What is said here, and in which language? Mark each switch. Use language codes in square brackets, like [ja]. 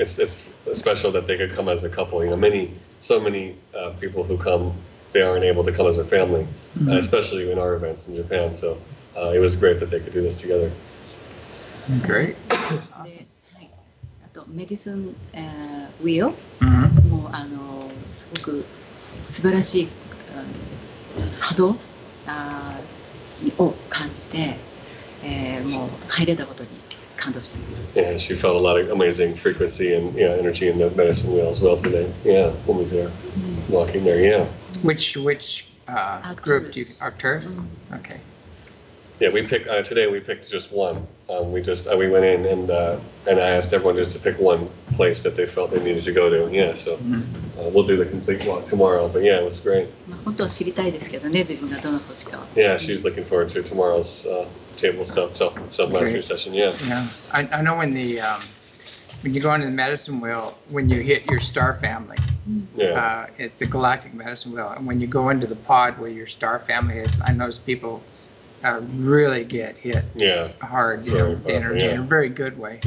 [en] It's special that they could come as a couple. So many people who come, they aren't able to come as a family, especially in our events in Japan. So it was great that they could do this together. Great. [ja] で、あとメディスン、ウィオもすごく素晴らしい波動を感じて、もう入れたことに感動してます。 [en] Yeah, she felt a lot of amazing frequency and energy in the medicine wheel as well today. Yeah, when we were there, walking there. Yeah. Which group do you Arcturus? Okay. Yeah, we picked today. We picked just one. We went in and I asked everyone just to pick one place that they felt they needed to go to. Yeah, so we'll do the complete walk tomorrow. But yeah, it was great. [ja] 本当は知りたいですけどね、自分がどの星かは。 [en] Yeah, she's looking forward to tomorrow's table self mastery session. Yeah. Yeah, I know when you go into the medicine wheel, when you hit your star family, it's a galactic medicine wheel, and when you go into the pod where your star family is, I notice people really get hit hard, the energy in a very good way.